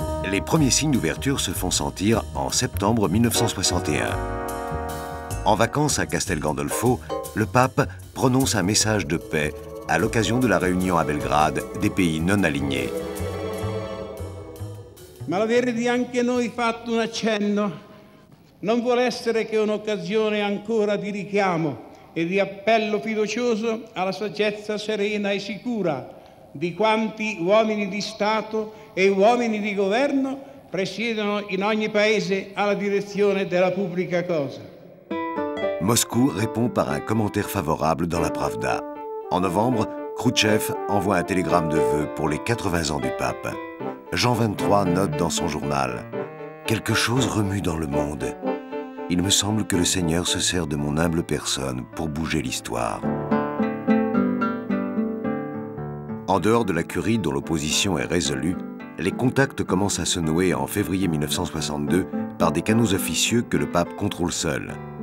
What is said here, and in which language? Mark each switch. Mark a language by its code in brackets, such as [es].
[fr] Les premiers signes d'ouverture se font sentir en septembre 1961. En vacances à Castel Gandolfo, le pape prononce un message de paix à l'occasion de la réunion à Belgrade des pays non alignés. [it] Ma l'avere di anche noi fatto un accenno non vuole essere che un'occasione ancora di richiamo e di appello fiducioso alla saggezza serena e sicura di quanti uomini di Stato e uomini di governo presiedono in ogni paese alla direzione della pubblica cosa. [fr] Moscou répond par un commentaire favorable dans la Pravda. En novembre, Khrouchtchev envoie un télégramme de vœux pour les 80 ans du pape. Jean XXIII note dans son journal « Quelque chose remue dans le monde. Il me semble que le Seigneur se sert de mon humble personne pour bouger l'histoire. » En dehors de la curie dont l'opposition est résolue, les contacts commencent à se nouer en février 1962 par des canaux officieux que le pape contrôle seul.